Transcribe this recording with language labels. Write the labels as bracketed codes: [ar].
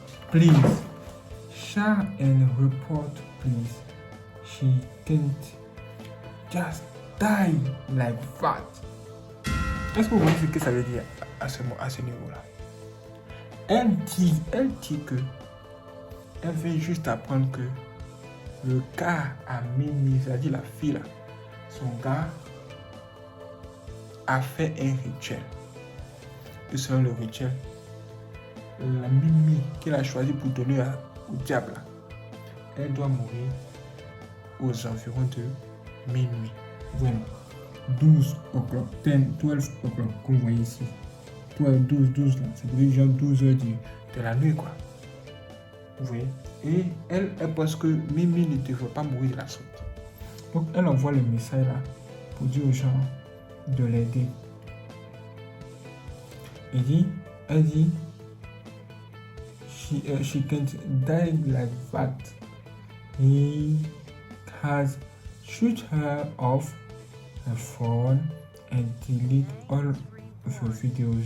[en] Please, share and report please. She can't just die like that. [fr] Est-ce que vous voyez ce que ça veut dire à ce niveau-là? Elle dit que elle veut juste apprendre que le gars a Mimi, c'est-à-dire la fille là, son gars a fait un rituel. Et selon le rituel, la Mimi qu'il a choisi pour donner au diable, elle doit mourir aux environs de minuit. Vraiment. [en] 12 o'clock, 12 o'clock, [fr] comme vous voyez ici. 12 là, c'est déjà 12 heures de la nuit, quoi. Vous voyez? Et elle pense que Mimi ne devrait pas mourir de la sorte. Donc, elle envoie le message là pour dire aux gens de l'aider. Elle dit, [en] she can't die like that. He has shoot her off her phone and delete all of her videos.